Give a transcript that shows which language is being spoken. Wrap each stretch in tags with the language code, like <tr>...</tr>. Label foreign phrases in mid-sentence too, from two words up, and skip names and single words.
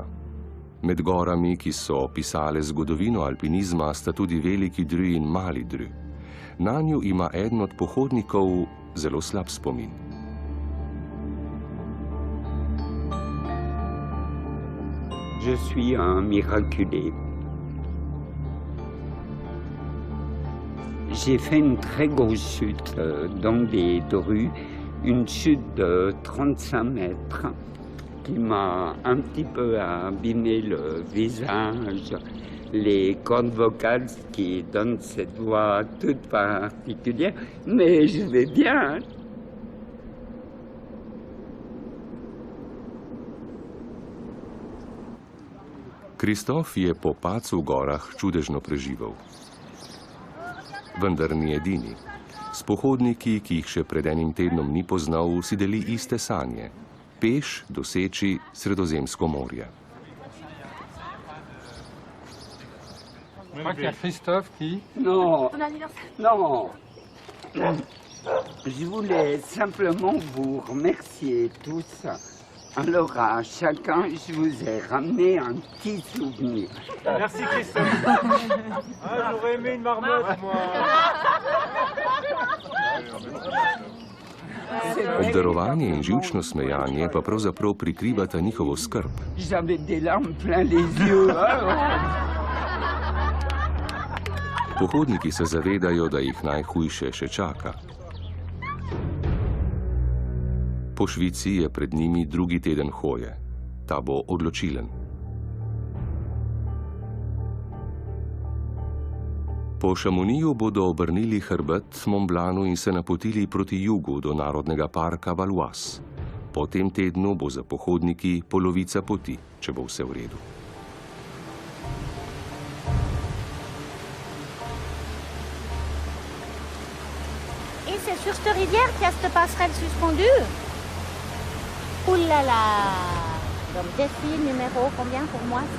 <sl>Med gorami, ki so opisale zgodovino alpinizma, sta tudi Veliki Dru in Mali Dru. Nanju ima eden od pohodnikov zelo slab spomin.</sl> <fr>Je suis un miraculé. J'ai fait une très grosse chute dans les Drus, une chute de 35 mètres qui m'a un petit peu abîmé le visage, les cordes vocales qui donnent cette voix toute particulière, mais je vais bien.</fr> <sl>Kristof je po padcu v gorah čudežno preživel. Vendar ni edini. S pohodniki, ki jih še pred enim tednom ni poznal, si deli iste sanje. Peš doseči Sredozemsko morje.</sl> <fr>Non, non. Je voulais simplement vous remercier tous. Alors à chacun, je vous ai ramené un petit souvenir. Merci Christophe. Ah, j'aurais aimé une marmotte, moi.</fr> <sl>Obdarovanje in živčno smejanje pa pravzaprav prikrivata njihovo skrb.</sl> <fr>J'avais des larmes plein les yeux.</fr> <sl>Pohodniki se zavedajo, da jih najhujše še čaka. Po Švici je pred njimi drugi teden hoje. Ta bo odločilen. Po Šamoniju bodo obrnili hrbet Mont Blanu in se napotili proti jugu do narodnega parka Valois. Po tem tednu bo za pohodniki polovica poti, če bo vse v redu.</sl> <fr>Et c'est sur cette rivière qu'il y a cette passerelle suspendue. Ouh là là! Donc défi numéro combien pour moi ça?</fr>